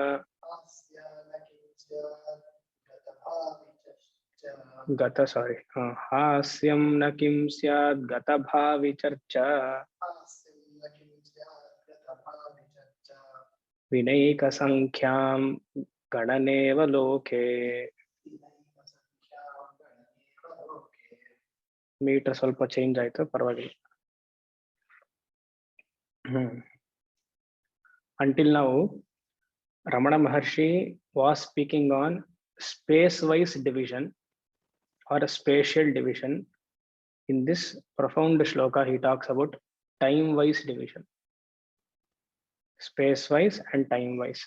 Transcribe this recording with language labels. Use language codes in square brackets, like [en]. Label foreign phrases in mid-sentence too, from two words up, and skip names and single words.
[sa] हास्यं न किं स्यात् गतभाविचर्चा विनैकसंख्यां गणनेव लोके। [kn] मीटर ಸ್ವಲ್ಪ ಚೇಂಜ್ ಆಯ್ತು, ಪರವಾಗಿಲ್ಲ. [en] Until now, Ramana Maharshi was speaking on space-wise division or a spatial division. In this profound shloka, he talks about time-wise division, space-wise and time-wise.